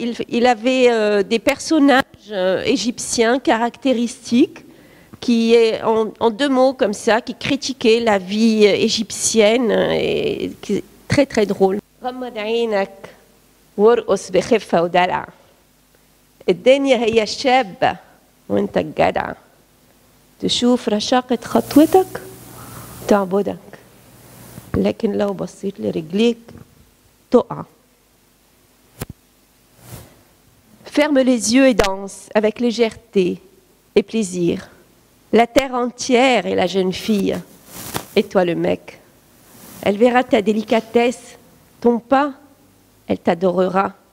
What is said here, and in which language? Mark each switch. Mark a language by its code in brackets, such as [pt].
[fr] Il avait des personnages égyptiens caractéristiques qui, en deux mots comme ça, qui critiquaient la vie égyptienne et qui est très très drôle. [ar] غمض عينك وارقص بخفة ودلع الدنيا هي الشابة وانت الجدع تشوف رشاقة خطوتك تعبدك لكن لو بصيت لرجليك تقع. [fr] Ferme les yeux et danse avec légèreté et plaisir. La terre entière est la jeune fille, et toi le mec. Elle verra ta délicatesse, ton pas, elle t'adorera.